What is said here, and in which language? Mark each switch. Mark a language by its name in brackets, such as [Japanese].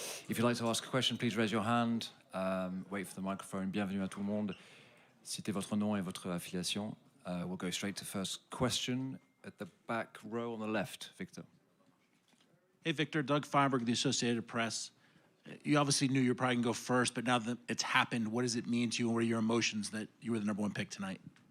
[English] If you'd like to ask a question, please raise your hand. Wait for the microphone. [French] Bienvenue à tout le monde. Citez votre nom et votre affiliation. [English] We'll go straight to first question at the back row on the left. Victor. Hey, Victor. Doug Feinberg, the Associated Press. You obviously knew you were probably going to go first, but now that it's happened, what does it mean to you, and what are your emotions that you were the #1 pick tonight?